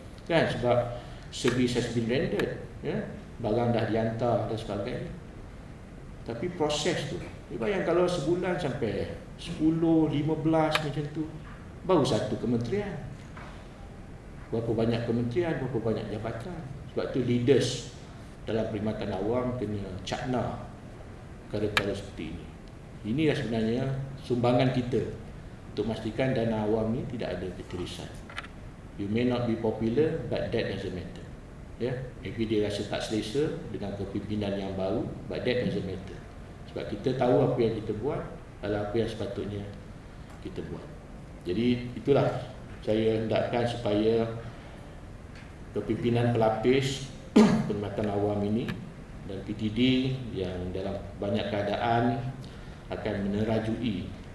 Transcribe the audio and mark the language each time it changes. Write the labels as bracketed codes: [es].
[ms] Kan, sebab [en] service has been rendered, ya? [ms] Barang dah dihantar dan sebagainya. Tapi proses tu, bayang kalau sebulan sampai 10, 15 macam tu, baru satu kementerian. Berapa banyak kementerian, berapa banyak jabatan. Sebab tu leaders dalam perkhidmatan awam kena cakna perkara-perkara seperti ini. Inilah sebenarnya sumbangan kita untuk memastikan dana awam ni tidak ada ketirisan. [en] You may not be popular, but that doesn't matter. [ms] Ya, [en] maybe [ms] dia rasa tak selesa dengan kepimpinan yang baru, [en] but that doesn't matter. [ms] Sebab kita tahu apa yang kita buat adalah apa yang sepatutnya kita buat. Jadi itulah saya hendakkan supaya kepimpinan pelapis perkhidmatan awam ini dan PTD yang dalam banyak keadaan akan menerajui